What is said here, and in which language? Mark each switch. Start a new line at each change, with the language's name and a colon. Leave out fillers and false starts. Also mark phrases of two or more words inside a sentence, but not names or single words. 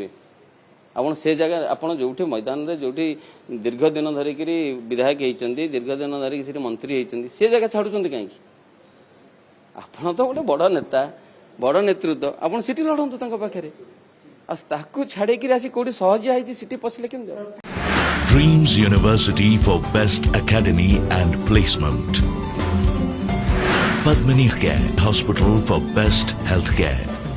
Odia: ଆପଣ ସେ ଜାଗା, ଆପଣ ଯୋଉଠି ମଇଦାନରେ ଯୋଉଠି ଦୀର୍ଘ ଦିନ ଧରିକିରି ବିଧାୟକ ହେଇଛନ୍ତି, ଦୀର୍ଘ ଦିନ ଧରିକି ସେଠି ମନ୍ତ୍ରୀ ହେଇଛନ୍ତି, ସେ ଜାଗା ଛାଡୁଛନ୍ତି କାହିଁକି? ଆପଣ ତ ଗୋଟେ ବଡ ନେତା, ବଡ ନେତୃତ୍ୱ, ଆପଣ ସେଠି ଲଢନ୍ତୁ ତାଙ୍କ ପାଖରେ। ଆଉ ତାକୁ ଛାଡିକିରି ଆସି କୋଉଠି ସହଜିଆ ହେଇଛି ସେଠି ପଶିଲେ କେମିତି?
English: Dreams University for Best Academy and Placement. Padmini Care Hospital for Best Healthcare.